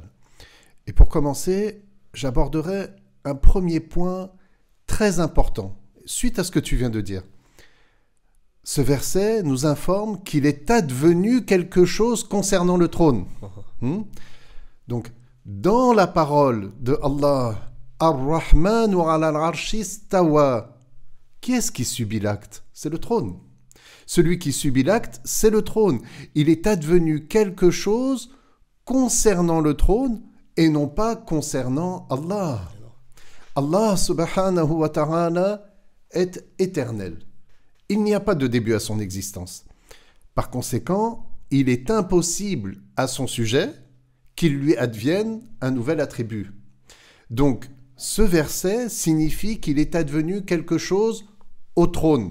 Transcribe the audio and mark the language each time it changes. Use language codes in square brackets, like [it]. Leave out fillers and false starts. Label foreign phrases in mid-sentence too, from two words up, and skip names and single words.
[fr] Et pour commencer, j'aborderai un premier point très important, suite à ce que tu viens de dire. Ce verset nous informe qu'il est advenu quelque chose concernant le trône. Donc, dans la parole de Allah, [ar] الرحمن على العرش استوى, [fr] qui est-ce qui subit l'acte? C'est le trône. Celui qui subit l'acte, c'est le trône. Il est advenu quelque chose concernant le trône et non pas concernant Allah. Allah [ar] سبحانه وتعالى [fr] est éternel. Il n'y a pas de début à son existence. Par conséquent, il est impossible à son sujet qu'il lui advienne un nouvel attribut. Donc, ce verset signifie qu'il est advenu quelque chose au trône.